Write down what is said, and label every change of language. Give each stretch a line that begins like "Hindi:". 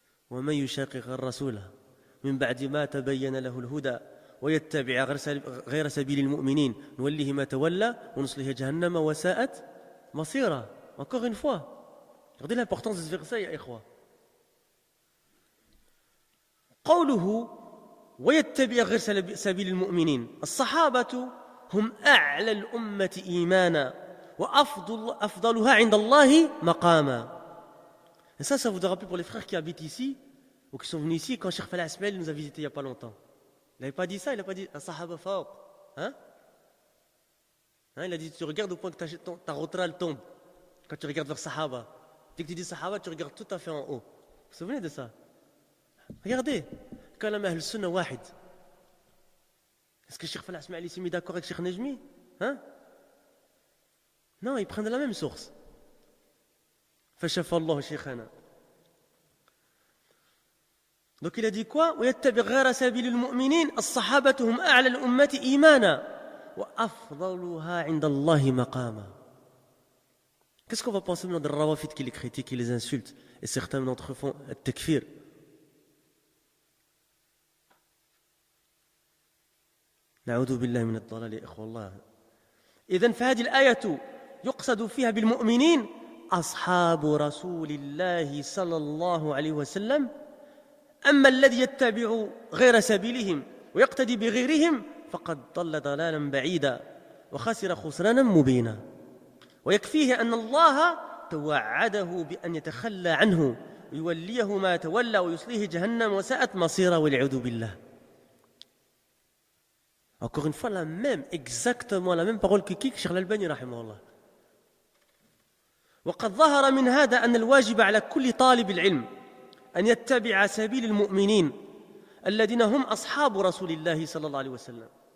Arabic: ومن يشاقق الرسول من بعد ما تبين له الهدى ويتبع غير سبيل المؤمنين نوله ما تولى ونصله جهنم وساءت مصيرا.
French: Encore une fois. Regardez l'importance de ce verset,
Arabic: يا إخوة.
French: قوله ويتبع غير سبيل المؤمنين. الصحابة هم أعلى الأمة إيمانا وأفضلها عند الله مقاما. Et ça vous doit rappeler pour les frères qui habitent ici ou qui sont venus ici quand Cheikh Falah Ismail nous a visités il n'y a pas longtemps. Il n'avait pas dit ça, il n'a pas dit
Arabic: Sahaba fawq.
French: Hein? Il a dit tu regardes au point que ta rotral tombe quand tu regardes vers Sahaba. Dès que tu dis Sahaba, tu regardes tout à fait en haut. Vous vous souvenez de ça? Regardez,
Arabic: kalam ahl sunnah wahid.
French: Est-ce que Cheikh Falah Ismail s'est mis d'accord avec Cheikh Nejmi? Hein? Non, ils prennent de la même source.
Arabic: فشفى الله شيخنا.
French: Donc il a dit quoi?
Arabic: ويتبع غير سبيل المؤمنين الصحابة هم أعلى الأمة إيمانا وأفضلها عند الله مقاما.
French: Qu'est-ce qu'on va penser maintenant des rawafid qui les critiquent, qui les insultent, et certains d'entre eux font التكفير.
Arabic: نعوذ بالله من الضلال يا إخوة الله. إذن فهذه الآية يقصد فيها بالمؤمنين أصحاب رسول الله صلى الله عليه وسلم. أما الذي يتبع غير سبيلهم ويقتدي بغيرهم فقد ضل ضلالا بعيدا وخسر خسرانا مبينا. ويكفيه أن الله توعده بأن يتخلى عنه ويوليه ما تولى ويصليه جهنم وساءت مصيرا والعياذ بالله.
French: Encore une fois, exactement la même parole que qui? Cheikh Al-Albani رحمه الله.
Arabic: وقد ظهر من هذا أن الواجب على كل طالب العلم أن يتبع سبيل المؤمنين الذين هم أصحاب رسول الله صلى الله عليه وسلم.